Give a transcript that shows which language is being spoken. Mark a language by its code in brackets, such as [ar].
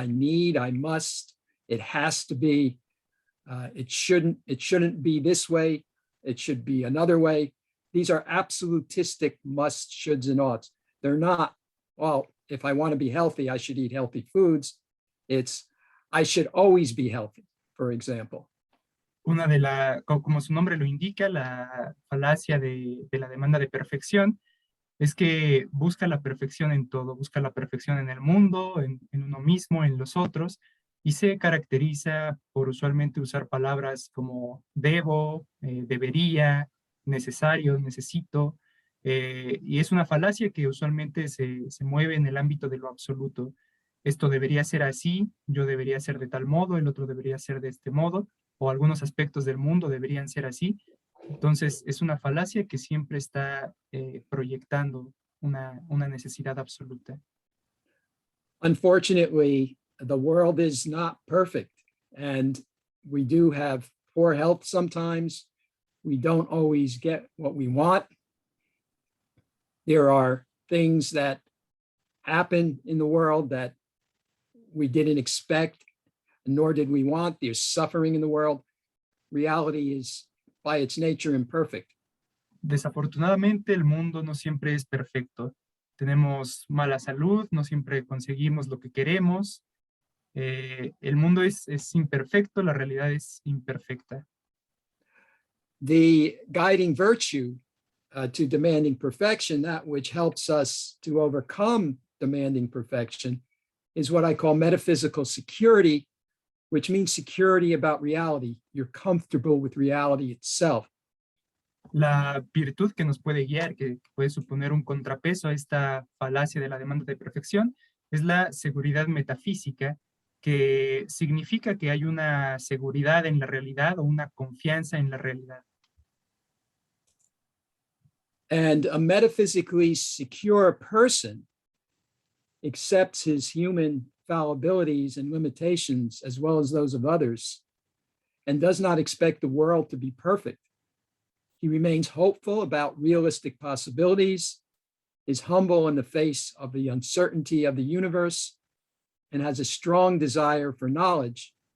[en] I need, I must, it has to be, it shouldn't be this way, it should be another way. These are absolutistic musts, shoulds, and oughts. They're not, well, if I want to be healthy, I should eat healthy foods. It's, I should always be healthy, for example. [es] Como su nombre lo indica, la falacia de la demanda de perfección es que busca la perfección en todo, busca la perfección en el mundo, en uno mismo, en los otros, y se caracteriza por usualmente usar palabras como debo, debería, necesario, necesito, y es una falacia que usualmente se mueve en el ámbito de lo absoluto. Esto debería ser así, yo debería ser de tal modo, el otro debería ser de este modo, o algunos aspectos del mundo deberían ser así. Entonces, es una falacia que siempre está proyectando una necesidad absoluta. [en] Unfortunately, the world is not perfect, and we do have poor health sometimes. We don't always get what we want. There are things that happen in the world that we didn't expect, nor did we want. There's suffering in the world. Reality is, by its nature, imperfect. [es] Desafortunadamente, el mundo no siempre es perfecto. Tenemos mala salud, no siempre conseguimos lo que queremos. El mundo es imperfecto, la realidad es imperfecta. [en] The guiding virtue to demanding perfection, that which helps us to overcome demanding perfection, is what I call metaphysical security, which means security about reality. You're comfortable with reality itself. [es] La virtud que nos puede guiar, que puede suponer un contrapeso a esta falacia de la demanda de perfección, es la seguridad metafísica, que significa que hay una seguridad en la realidad o una confianza en la realidad. [en] And a metaphysically secure person accepts his human fallibilities and limitations as well as those of others, and does not expect the world to be perfect. He remains hopeful about realistic possibilities, is humble in the face of the uncertainty of the universe, and has a strong desire for knowledge.